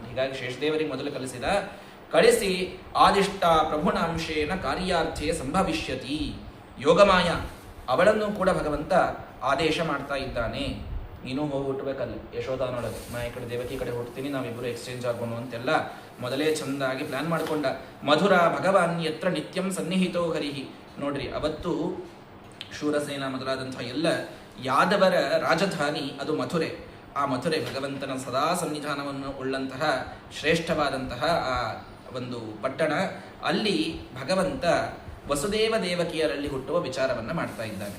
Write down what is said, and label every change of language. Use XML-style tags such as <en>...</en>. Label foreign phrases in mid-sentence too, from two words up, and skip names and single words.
<kn>ಹೀಗಾಗಿ ಶೇಷದೇವರಿಗೆ ಮೊದಲು ಕಳಿಸಿ</kn> <sa>ಆದಿಷ್ಟ ಪ್ರಭುಣ ಅಂಶೇನ ಕಾರ್ಯಾರ್ಥೇ ಸಂಭವಿಷ್ಯತಿ.</sa> <kn>ಯೋಗಮಾಯ ಅವಳನ್ನು ಕೂಡ ಭಗವಂತ ಆದೇಶ ಮಾಡ್ತಾ ಇದ್ದಾನೆ, ನೀನು ಹೋಗಿ ಹುಟ್ಟಬೇಕಲ್ಲಿ ಯಶೋಧಾನೊಳಗೆ, ನಾ ಈ ಕಡೆ ದೇವಕಿ ಕಡೆ ಹುಡ್ತೀನಿ, ನಾವಿಬ್ಬರು ಎಕ್ಸ್ಚೇಂಜ್ ಆಗೋಣ ಅಂತೆಲ್ಲ ಮೊದಲೇ ಚಂದಾಗಿ ಪ್ಲಾನ್ ಮಾಡಿಕೊಂಡ.</kn> <sa>ಮಧುರ ಭಗವಾನ್ ಯತ್ರ ನಿತ್ಯಂ ಸನ್ನಿಹಿತೋ ಹರಿಹಿ.</sa> <kn>ನೋಡ್ರಿ, ಅವತ್ತು ಶೂರಸೇನ ಮೊದಲಾದಂತಹ ಎಲ್ಲ ಯಾದವರ ರಾಜಧಾನಿ ಅದು ಮಥುರೆ. ಆ ಮಥುರೆ ಭಗವಂತನ ಸದಾ ಸನ್ನಿಧಾನವನ್ನು ಉಳ್ಳಂತಹ ಶ್ರೇಷ್ಠವಾದಂತಹ ಆ ಒಂದು ಪಟ್ಟಣ. ಅಲ್ಲಿ ಭಗವಂತ ವಸುದೇವ ದೇವಕಿಯರಲ್ಲಿ ಹುಟ್ಟುವ ವಿಚಾರವನ್ನು ಮಾಡ್ತಾ ಇದ್ದಾನೆ.</kn>